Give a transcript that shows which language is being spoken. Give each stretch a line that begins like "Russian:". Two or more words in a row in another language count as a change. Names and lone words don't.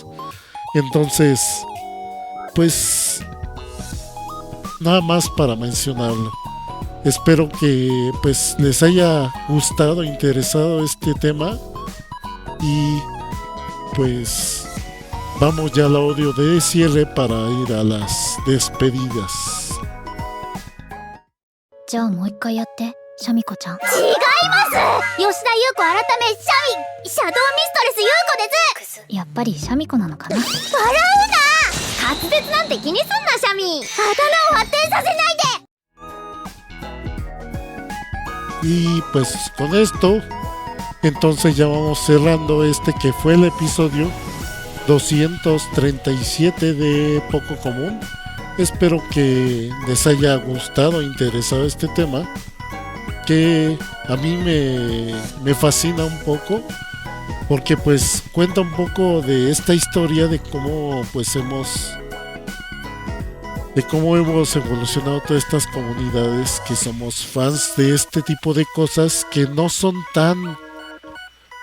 Spanish: Entonces pues nada más para mencionarlo. Espero que pues les haya gustado, interesado este tema, y pues vamos ya al audio de cierre para ir a las despedidas.
Japanese: じゃあもう一回やってシャミ子ちゃん。違います。吉田優子改めシャドウミストレス優子です。やっぱりシャミ子なのかな。笑うな。滑舌なんて気にすんなシャミ。頭を発展させないで。
Spanish: Y pues con esto entonces ya vamos cerrando este que fue el episodio 237 de Poco Común. Espero que les haya gustado, interesado este tema, que a mí me fascina un poco, porque pues cuenta un poco de esta historia de cómo pues hemos evolucionado todas estas comunidades que somos fans de este tipo de cosas, que no son tan